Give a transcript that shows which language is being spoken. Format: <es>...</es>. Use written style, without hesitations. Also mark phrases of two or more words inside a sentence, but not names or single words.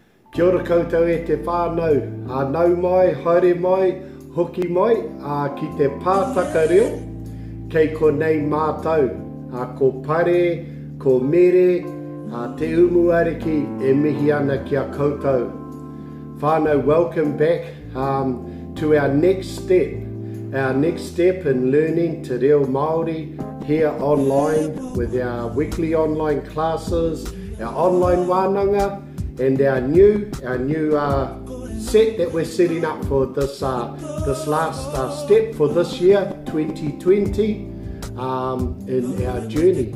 <mi>Kia ora koutou e te whānau, nau mai, haere mai, hoki mai, ki te pātaka reo, kei ko nei mātou, ko pare, ko mere, te umu ariki e mihi ana kia koutou. Whānau,</mi> <en>welcome back to our next step in learning</en> <mi>te reo Māori</mi> <en>here online with our weekly online classes, our online wānanga, and our new set that we're setting up for this last step for this year 2020 in our journey.</en>